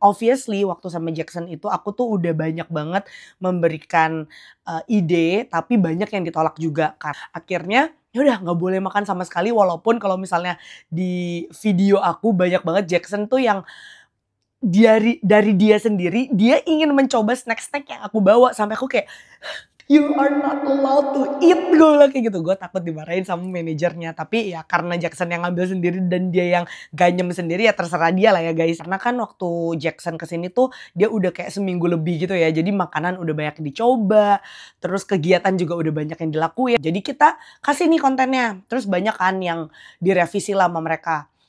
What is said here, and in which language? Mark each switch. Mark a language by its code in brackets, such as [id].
[id] Obviously waktu sama Jackson itu aku tuh udah banyak banget memberikan ide, tapi banyak yang ditolak juga kan. Akhirnya ya udah nggak boleh makan sama sekali, walaupun kalau misalnya di video aku banyak banget Jackson tuh yang dari dia sendiri, dia ingin mencoba snack-snack yang aku bawa. Sampai aku kayak, [en] you are not allowed to eat. [id] Gue bilang kayak gitu. Gue takut dimarahin sama manajernya. Tapi ya karena Jackson yang ngambil sendiri dan dia yang ganyem sendiri, ya terserah dia lah ya guys. Karena kan waktu Jackson kesini tuh dia udah kayak seminggu lebih gitu ya. Jadi makanan udah banyak dicoba. Terus kegiatan juga udah banyak yang dilakuin. Jadi kita kasih nih kontennya. Terus banyak kan yang direvisi lah sama mereka.